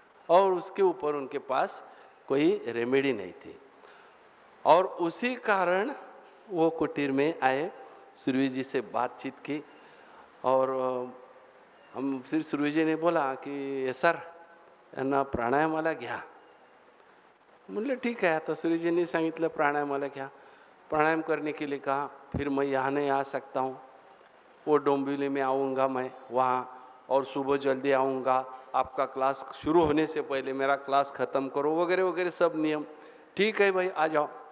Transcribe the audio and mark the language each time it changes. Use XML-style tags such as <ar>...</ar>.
<hi>और उसके ऊपर उनके पास कोई रेमेडी नहीं थी और उसी कारण वो कुटीर में आए, सूर्य जी से बातचीत की और हम फिर सूर्य जी ने बोला की</hi> <mr>सर यांना प्राणायामाला घ्या। म्हणलं</mr> <hi>ठीक है,</hi> <mr>आता सूर्यजीने सांगितलं प्राणायामाला घ्या।</mr> <hi>प्राणायाम करने के लिए कहा, फिर मैं यहाँ नहीं आ सकता हूँ, वो डोंबिवली में आऊँगा मैं वहाँ, और सुबह जल्दी आऊँगा, आपका क्लास शुरू होने से पहले मेरा क्लास ख़त्म करो, वगैरह वगैरह सब नियम। ठीक है भाई आ जाओ।</hi>